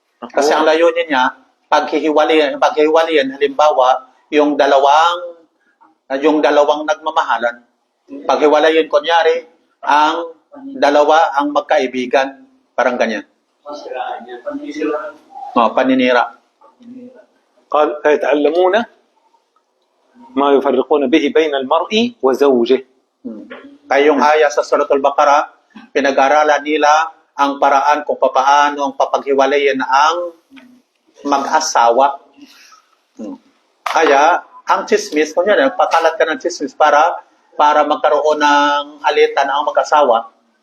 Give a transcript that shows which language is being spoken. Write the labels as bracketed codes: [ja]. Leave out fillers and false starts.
[tl] Kasi ang layunin niya, paghihiwalayan, halimbawa, yung dalawang nagmamahalan. Paghiwalayan, kunyari, ang dalawa ang magkaibigan. Parang ganyan. Paninira. [ar] قال فيتعلمون ما يفرقون به بين المرء وزوجه. [tl] Kaya yung aya sa Suratul Baqarah, pinag-aralan nila ang paraan kung papaano ang papaghiwalayan ang mag-asawa. Kaya, ang chismis, kunyari, pakalat ka ng chismis para magkaroon ng alitan ang mag-asawa.